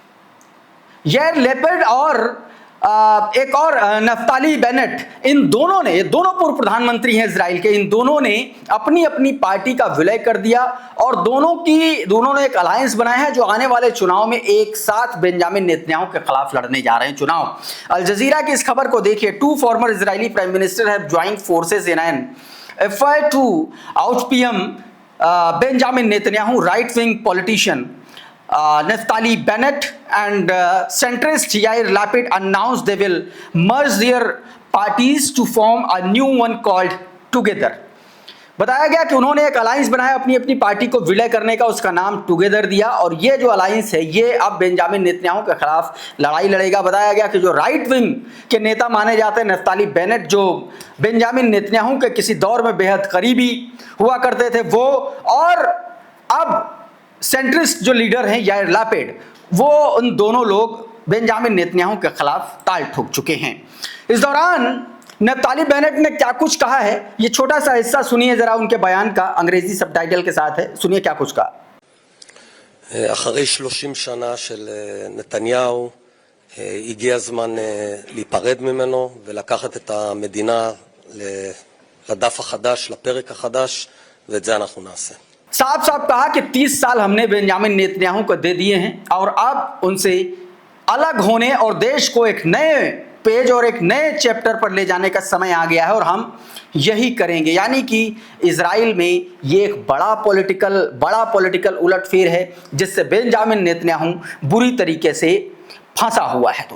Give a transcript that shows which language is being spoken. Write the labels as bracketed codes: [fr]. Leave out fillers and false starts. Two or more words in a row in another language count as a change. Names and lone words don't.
[hi] यार लेपिड और एक और नफ्ताली बेनेट, इन दोनों ने, ये दोनों पूर्व प्रधानमंत्री हैं इजराइल के, इन दोनों ने अपनी अपनी पार्टी का विलय कर दिया और दोनों ने एक अलायंस बनाया है जो आने वाले चुनाव में एक साथ बेंजामिन नेतन्याहू के खिलाफ लड़ने जा रहे हैं चुनाव। अल जजीरा की इस खबर को देखिए, [en] 2 former Israeli prime minister have joined forces in an effort to out-PM Benjamin Netanyahu, right wing politician Naftali Bennett and centrist Yair Lapid announced they will merge their parties to form a new one called Together। [hi] बताया गया कि उन्होंने एक अलायंस बनाया अपनी अपनी पार्टी को विलय करने का, उसका नाम टुगेदर दिया, और ये जो अलायंस है ये अब बेंजामिन नेतन्याहू के खिलाफ लड़ाई लड़ेगा। बताया गया कि जो [en] right wing [hi] के नेता माने जाते हैं नफ्ताली बेनेट, जो बेंजामिन नेतन्याहू के किसी दौर में बेहद करीबी हुआ करते थे वो, और अब सेंट्रिस्ट जो लीडर हैं यार लैपिड, वो उन दोनों लोग बेंजामिन नेतन्याहू के खिलाफ ताल ठोक चुके हैं। इस दौरान नफ्ताली बेनेट ने क्या कुछ कहा है, ये छोटा सा हिस्सा सुनिए जरा उनके बयान का, अंग्रेजी सबटाइटल के साथ है, सुनिए क्या कुछ कहा। [he] אחרי 30 שנה של נתניהו הגיע הזמן להיפרד ממנו ולקחת את המדינה לדף החדש, לפרק החדש, ואת זה אנחנו נעשה। [hi] साफ साफ कहा कि 30 साल हमने बेंजामिन नेतन्याहू को दे दिए हैं और अब उनसे अलग होने और देश को एक नए पेज और एक नए चैप्टर पर ले जाने का समय आ गया है और हम यही करेंगे। यानी कि इजराइल में ये एक बड़ा पॉलिटिकल उलटफेर है जिससे बेंजामिन नेतन्याहू बुरी तरीके से फंसा हुआ है।